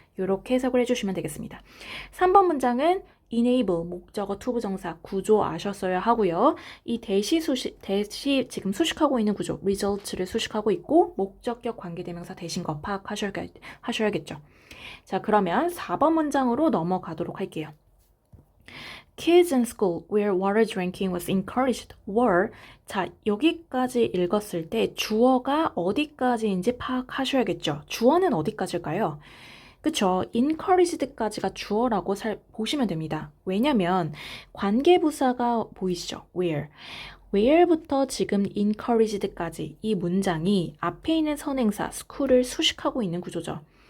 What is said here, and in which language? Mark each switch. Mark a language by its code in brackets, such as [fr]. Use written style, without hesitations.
[ko] 이렇게 해석을 해주시면 되겠습니다. 3번 문장은 enable, 목적어 투부정사 구조 아셨어야 하고요. 이 대시 지금 수식하고 있는 구조, results를 수식하고 있고 목적격 관계대명사 대신 거 파악하셔야겠죠. 자, 그러면 4번 문장으로 넘어가도록 할게요. [en] Kids in school where water drinking was encouraged were. [ko] 자, 여기까지 읽었을 때 주어가 어디까지인지 파악하셔야겠죠. 주어는 어디까지일까요? 그쵸? encouraged까지가 주어라고 보시면 됩니다. 왜냐면 관계부사가 보이시죠? where부터 지금 encouraged까지 이 문장이 앞에 있는 선행사 school을 수식하고 있는 구조죠.